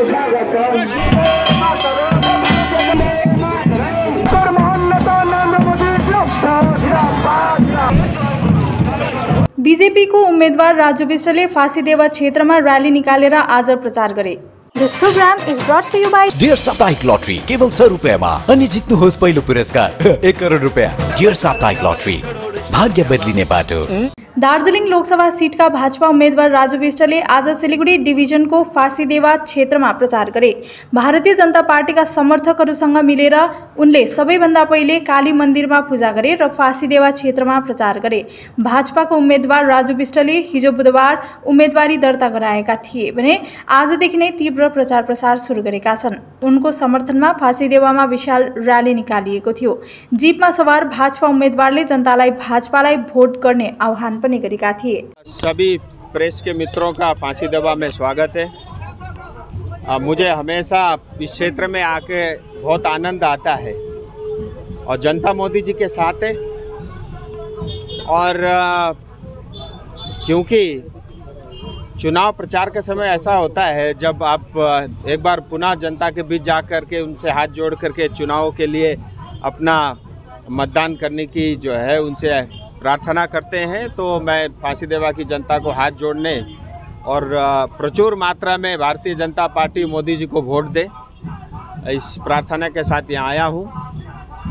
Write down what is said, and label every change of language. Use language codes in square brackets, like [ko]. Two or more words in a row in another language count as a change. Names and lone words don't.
[ne] बीजेपी को उम्मेदवार राजु विष्टले फाँसीदेवा क्षेत्रमा र्याली निकालेर आज प्रचार गरे। [en] This program is brought to you by [ne] डियर साप्ताहिक लटरी केवल 6 रुपैयाँमा अनि जित्नुहोस् पहिलो पुरस्कार 1 करोड रुपैयाँ। डियर साप्ताहिक लटरी, भाग्य बदलिने बाटो। दार्जिलिङ लोकसभा सीटका भाजपा उम्मेदवार राजु विष्टले आज सिलिगुडी डिभिजनको फाँसीदेवा क्षेत्रमा प्रचार गरे। भारतीय जनता पार्टीका समर्थकहरूसँग मिलेर उनले सबैभन्दा पहिले काली मन्दिरमा पूजा गरे र फाँसीदेवा क्षेत्रमा प्रचार गरे। भाजपाको उम्मेदवार राजु विष्टले हिजो बुधबार उम्मेदवारी दर्ता गराएका थिए भने आजदेखि नै तीव्र प्रचार प्रसार सुरु गरेका छन्। उनको समर्थनमा फाँसीदेवामा विशाल र्याली निकालिएको थियो। जीपमा सवार भाजपा उम्मेदवारले जनतालाई भाजपालाई भोट गर्ने आह्वान पनि गरेका थिए। [hi] सभी प्रेस के मित्रों का फाँसीदेवा में स्वागत है। मुझे हमेशा इस क्षेत्र में आके बहुत आनंद आता है और जनता मोदी जी के साथ है। और क्योंकि चुनाव प्रचार के समय ऐसा होता है जब आप एक बार पुनः जनता के बीच जा कर के उनसे हाथ जोड़ करके चुनाव के लिए अपना मतदान करने की जो है उनसे प्रार्थना करते हैं, तो मैं फाँसीदेवा की जनता को हाथ जोड़ने और प्रचुर मात्रा में भारतीय जनता पार्टी मोदी जी को वोट दे, इस प्रार्थना के साथ यहाँ आया हूँ।